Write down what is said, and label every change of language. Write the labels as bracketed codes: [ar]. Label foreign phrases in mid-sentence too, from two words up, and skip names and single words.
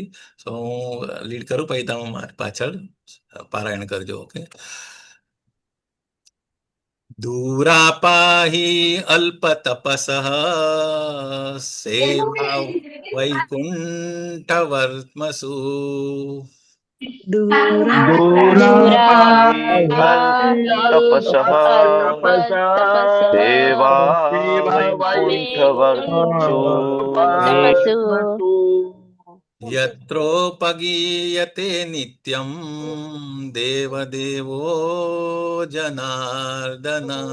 [gu] સો હું લીડ કરું પછી તમે મારી પાછળ પારાયણ કરજો. ઓકે. [sa] દૂરાપાહી અલ્પ તપસ સેવા વૈકુંઠ વર્તમસુ दूरापाहि तपसः सेवा वैकुण्ठवर्त्मसु यत्रोपगीयते नित्यं देवदेवो जनार्दन.